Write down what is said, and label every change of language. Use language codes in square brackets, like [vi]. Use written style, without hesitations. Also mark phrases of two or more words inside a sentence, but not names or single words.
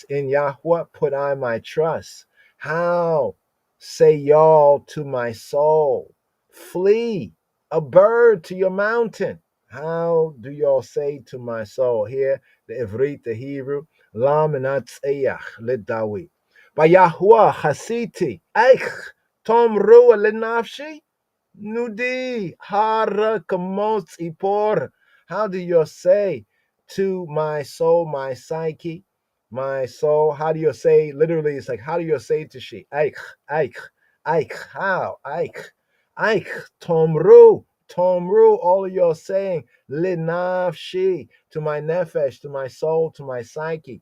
[en] In Yahweh put I my trust. How say y'all to my soul, flee a bird to your mountain? How do y'all say to my soul? Here, the Ivrit, the Hebrew, [he] למנצח לדוד. By יהוה חסיתי, איך תאמרו לנפשי, נודו הרכם צפור. [en] How do you say to my soul, my psyche, my soul? How do you say? Literally, it's like, how do you say to she? [he] איך, איך, [en] how? [he] איך, תאמרו, [en] all of you are saying, Linafshi, to my nefesh, to my soul, to my psyche.